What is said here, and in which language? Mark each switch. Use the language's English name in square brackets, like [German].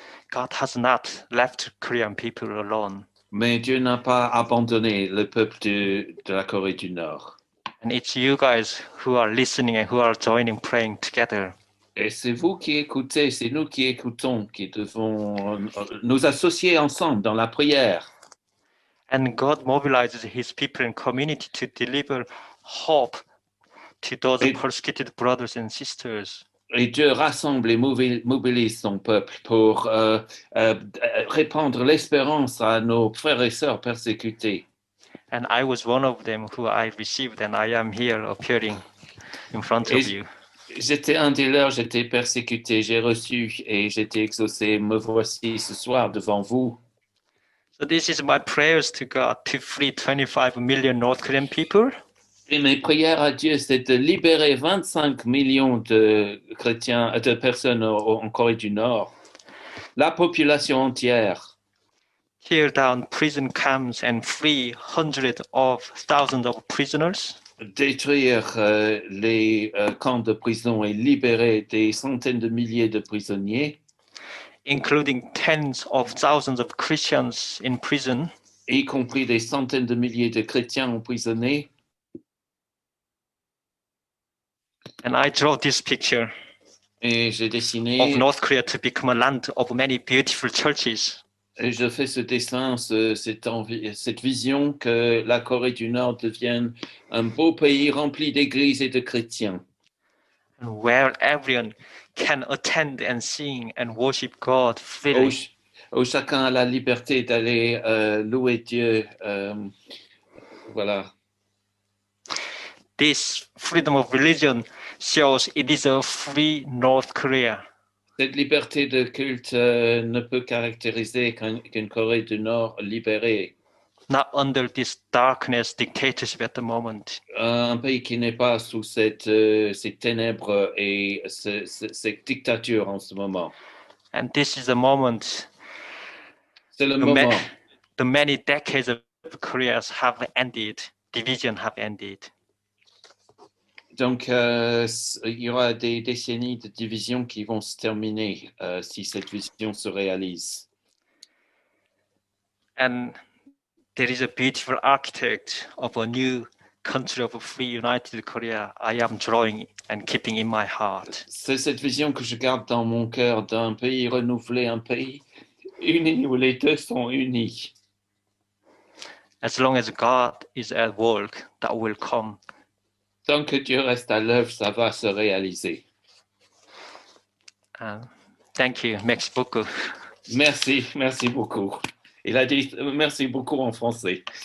[English] God has not left Korean people alone. [French] Mais Dieu n'a pas abandonné le peuple de la Corée du Nord. [English] And it's you guys who are listening and who are joining praying together. [French] Et c'est vous qui écoutez, c'est nous qui écoutons, qui devons nous associer ensemble dans la prière. [English] And God mobilizes his people and community to deliver hope to those [French] Et- [English] persecuted brothers and sisters. [French] Et Dieu rassemble et mobilise son peuple pour répandre l'espérance à nos frères et sœurs persécutés. [English] And I was one of them who I received, and I am here appearing in front of [French] Et [English] you. [French] j'étais un des leurs, j'étais persécuté, j'ai reçu et j'étais exaucé. Me voici ce soir devant vous. [English] So this is my prayers to God to free 25 million North Korean people. [French] Et mes prières à Dieu, c'est de libérer 25 millions de chrétiens, de personnes en Corée du Nord, la population entière. [English] Tear down prison camps and free hundreds of thousands of prisoners. [French] Détruire les camps de prison et libérer des centaines de milliers de prisonniers, [English] including tens of thousands of Christians in prison. [French] y compris des centaines de milliers de chrétiens emprisonnés. [English] And I draw this picture [French] Et j'ai [English] of [French] dessiné, [English] North Korea to become a land of many beautiful churches. [French] et je fais ce dessin, cette vision que la Corée du Nord devienne un beau pays rempli d'églises et de chrétiens, [English] And where everyone can attend and sing and worship God [French] où, [English] freely. [French] où chacun a la liberté d'aller louer Dieu. Voilà. [English] This freedom of religion shows it is a free North Korea. [French] Cette liberté de culte ne peut caractériser qu'une Corée du Nord libérée. [English] Not under this darkness dictatorship at the moment. [French] Un pays qui n'est pas sous ces ténèbres et cette dictature en ce moment. [English] And this is a moment [French] C'est le moment. [English] the many decades of Koreas have ended, division have ended. [French] Donc, il y aura des décennies de division qui vont se terminer si cette vision se réalise. [English] And there is a beautiful architect of a new country of a free united Korea I am drawing and keeping in my heart. [French] C'est cette vision que je garde dans mon cœur d'un pays renouvelé, un pays uni où les deux sont unis. [English] As long as God is at work, that will come. [French] Tant que Dieu reste à l'œuvre, ça va se réaliser. [English] Thank you. [French] Merci beaucoup. Merci beaucoup. Il a dit merci beaucoup en français.